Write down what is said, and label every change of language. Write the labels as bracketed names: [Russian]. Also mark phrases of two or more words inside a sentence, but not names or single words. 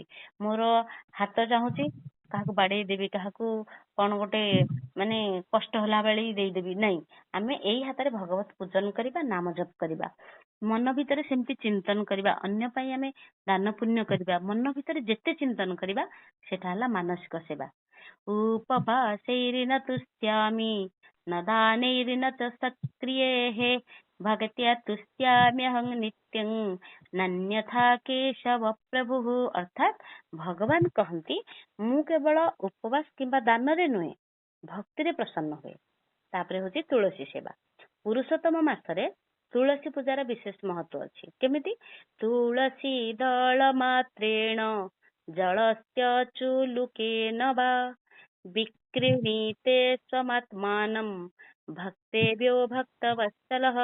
[Odia] ମୋର ହାତ ଚାହୁଁଛି କାହାକୁ ବାଡେଇ ଦେବି, କାହାକୁ କଣ ଗୋଟେ ମାନେ କଷ୍ଟ ହେଲା ବେଳେ ଦେଇଦେବି, ନାଇଁ ଆମେ ଏଇ ହାତରେ ଭଗବତ ପୂଜନ କରିବା, ନାମ ଜପ କରିବା। ମନ ଭିତରେ ସେମିତି ଚିନ୍ତନ କରିବା, ଅନ୍ୟ ପାଇଁ ଆମେ ଦାନ ପୁଣ୍ୟ କରିବା। ମନ ଭିତରେ ଯେତେ ଚିନ୍ତନ କରିବା ସେଟା ହେଲା ମାନସିକ ସେବା। [Sanskrit] ଉପବାସैर्न तुष्यामि न दानैर्न च सत्क्रियैः भक्त्या तुष्याम्यहं नित्यं नन्यथा केशव प्रभुः। [Odia] अर्थात ଭଗବାନ କହନ୍ତି ମୁଁ କେବଳ ଉପବାସ କିମ୍ବା ଦାନରେ ନୁହେଁ, ଭକ୍ତିରେ ପ୍ରସନ୍ନ ହୁଏ। ତାପରେ ହଉଛି ତୁଳସୀ ସେବା। ପୁରୁଷୋତ୍ତମ ମାସରେ ତୁଳସୀ ପୂଜାର ବିଶେଷ ମହତ୍ଵ ଅଛି। କେମିତି? [Sanskrit] ତୁଳସୀ ଦଳ ମାତ୍ରେଣ ଜଳସ୍ୟ ଚୁଲୁକେନ ବା ବିକ୍ରୀଣୀତେ ସ୍ୱମାତ୍ମାନଂ ଭକ୍ତେଭ୍ୟୋ ଭକ୍ତବତ୍ସଲଃ।